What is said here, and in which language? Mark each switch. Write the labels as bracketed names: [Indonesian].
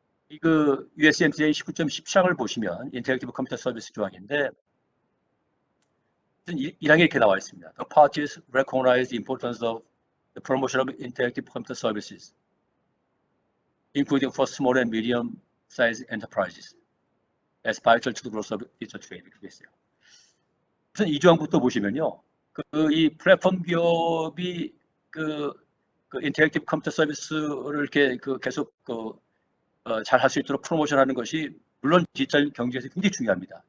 [Korean] 이 USMCA 19.17항을 보시면 인터랙티브 컴퓨터 서비스 조항인데 1항에 이렇게 나와 있습니다. [English] The parties recognize the importance of the promotion of interactive computer services, including for small and medium-sized enterprises, as vital to the growth of digital trade. [Korean] 이렇게 있어요. 우선 이 조항부터 보시면요, 이 플랫폼 기업이 인터랙티브 컴퓨터 서비스를 이렇게 계속 잘 할 수 있도록 프로모션하는 것이 물론 디지털 경제에서 굉장히 중요합니다.